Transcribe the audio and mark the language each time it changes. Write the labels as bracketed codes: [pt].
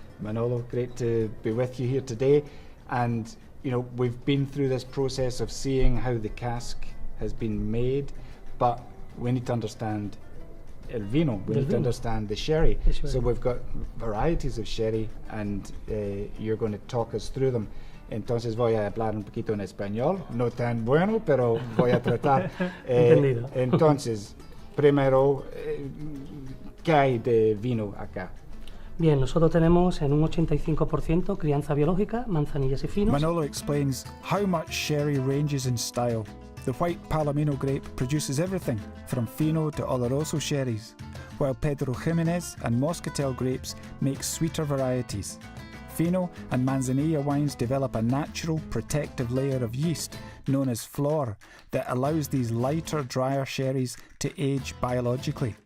[en] Manolo, great to be with you here today. And we've been through this process of seeing how the cask has been made, but we need to understand [es] el vino, [en] we need to understand the sherry. So we've got varieties of sherry and you're going to talk us through them. [es] Entonces voy a hablar un poquito en español, no tan bueno, pero voy a tratar. Entonces, primero, ¿qué hay de vino acá? Bien, nosotros tenemos en un 85% crianza biológica, manzanillas y finos. [en] Manolo explains how much sherry ranges in style. The white Palomino grape produces everything from Fino to Oloroso sherries, while Pedro Jimenez and Moscatel grapes make sweeter varieties. Fino and Manzanilla wines develop a natural protective layer of yeast known as flor that allows these lighter, drier sherries to age biologically.